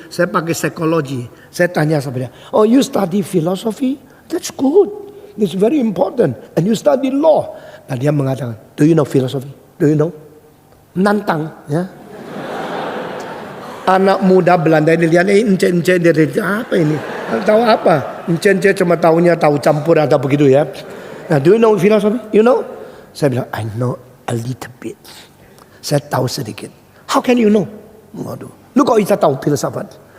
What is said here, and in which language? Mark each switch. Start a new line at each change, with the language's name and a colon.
Indonesian: Saya pakai psikologi. Saya tanya sama dia,
English: "Oh, you study philosophy? That's good. It's very important. And you study law."
Indonesian: Nah, dia mengatakan,
English: "Do you know philosophy? Do you know?"
Indonesian: Nantang, ya. Anak muda Belanda ini lihat, encen-encen dari apa ini? Tahu apa? Encen-encen cuma tahunya tahu campur atau begitu ya.
English: Nah, do you know philosophy? You know?
Indonesian: Saya bilang,
English: "I know a little bit."
Indonesian: Saya tahu sedikit.
English: "How can you know?"
Indonesian: Waduh, lu kok bisa tahu filsafat?